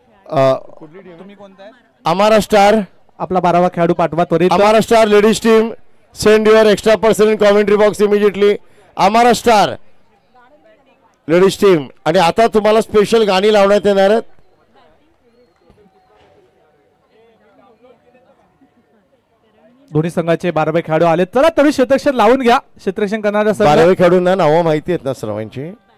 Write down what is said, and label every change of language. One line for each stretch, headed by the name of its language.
Marathi: अमारा स्टार आपला 12वा खेळाडू पाठवा त्वरित.
English: Amara star ladies team send your extra person in commentary box immediately.
Marathi: अमारा स्टार लेडीज टीम. आणि आता तुम्हाला स्पेशल गाणी लावण्यात येणार आहेत. दोन्ही संघाचे 12वे खेळाडू आले. चला तरी क्षेत्ररक्षण लावून घ्या. क्षेत्ररक्षण करणारा 12वे खेळाडूंना नावं माहिती आहेत ना सर्वांची.